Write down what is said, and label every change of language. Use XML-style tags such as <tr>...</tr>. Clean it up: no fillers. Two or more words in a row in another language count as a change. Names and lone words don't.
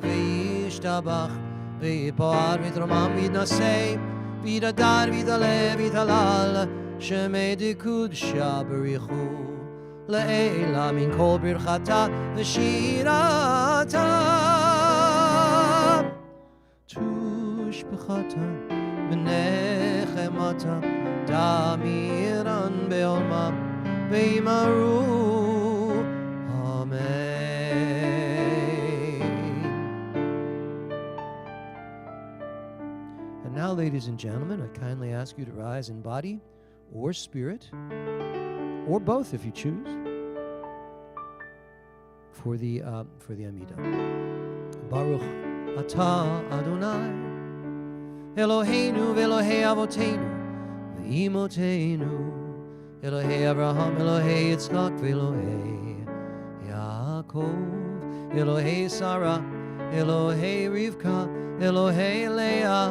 <arc>וישתבח ויתפאר ויתרומם ויתנשא ויתהדר ויתעלה ויתהלל שמה דקודשא בריך הוא לעילא מן כל ברכתא ושירתא תשבחתא ונחמתא דאמירן בעלמא ואמרו אמן.</arc> <en>And now, ladies and gentlemen, I kindly ask you to rise in body or spirit, or both if you choose, for the Amidah.</en> <he>ברוך אתה אדוני אלוהינו ואלוהי אבותינו ואמותינו אלוהי אברהם, אלוהי יצחק, אלוהי יעקב, אלוהי שרה, אלוהי רבקה, אלוהי לאה,</he>